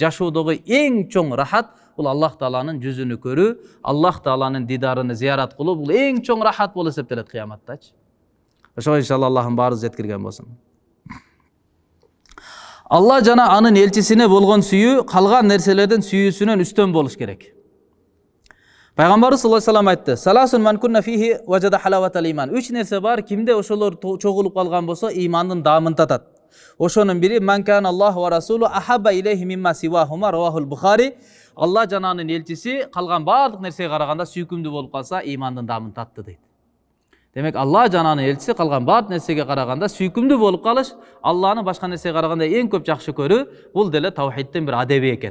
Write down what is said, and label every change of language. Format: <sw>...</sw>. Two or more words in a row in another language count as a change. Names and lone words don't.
<ky>Жашоодогу эң чоң рахат бул Аллах Тааланын жүзүнү көрүү, Аллах Тааланын дидарыны зиярат кылуу, бул эң чоң рахат болуп эсептелет кыяматтачы. Ошого иншалла Аллахым баарыбыз жеткирген болсун. Алла жана анын элчисине болгон сүйүү калган нерселердин сүйүүсүнөн үстөн болуш керек. Пайгамбарыбыз</ky> <ar>صلى الله عليه وسلم</ar> <ky>айтты:</ky> <ar>"ثلاث من كن فيه وجد حلاوة الإيمان."</ar> <ky>3 нерсе бар, кимде ошолор чогулуп калган болсо, имандын даамын татат. Ошонун бири</ky> <ar>من كان الله ورسوله أحب إليه مما سواهما رواه البخاري.</ar> <ky>Алла жана анын элчиси калган баардык нерсеге караганда сүйкүмдүү болуп калса, имандын даамын татты дейт. Демек Алла жана анын элчиси калган баардык нерсеге караганда сүйкүмдүү болуп калыш, Алланы башка нерсеге караганда эң көп жакшы көрүү, бул деле тавхидтин бир адеби экен.</ky>